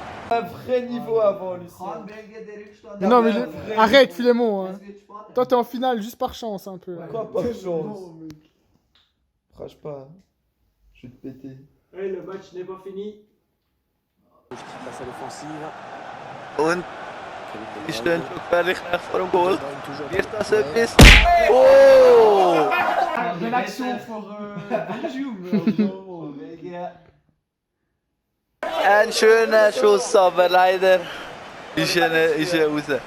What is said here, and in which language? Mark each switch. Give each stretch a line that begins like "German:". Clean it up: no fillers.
French: Un vrai niveau avant, Lucien. Mais non, mais arrête, Philémon. Hein. Toi, t'es en finale juste par chance un peu. Quoi, pas de chance? Crache pas. Je vais te péter. Oui, le match n'est pas fini. Passe à l'offensive.
German: Und die stehen schon gefährlich rechts vor dem Goal. Wird das etwas? Oh!
French: Belle action pour Belgium.
German: Ein schöner Schuss, aber leider ist er raus.